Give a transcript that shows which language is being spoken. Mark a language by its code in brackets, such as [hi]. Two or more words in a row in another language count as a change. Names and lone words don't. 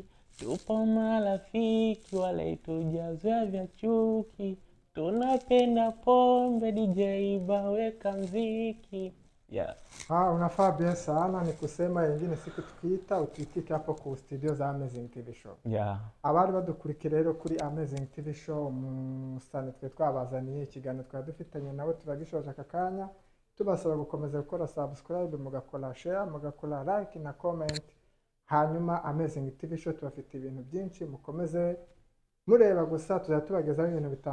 [sw] Tupo marafiki wale tujazwa vya chuki, tunapenda pombe, DJ baweka mziki. [en] Yeah. [sw] Unafaa bien sana, ni kusema wengine siku tukiita utuitike hapo ku studio za Amazing TV Show. [en] Yeah. [rw] Abari badukurikira rero kuri Amazing TV Show, musane twe twabazaniye ikiganiro twari dufitanye nawe, turagishoje aka kanya. Tubasaba gukomeza gukora subscribe, mugakora share, mugakora like na comment. Hanyuma Amazing TV Show tubafite ibintu byinshi, mukomeze mureba gusa, tuzatubagezaho ibintu bitandukanye.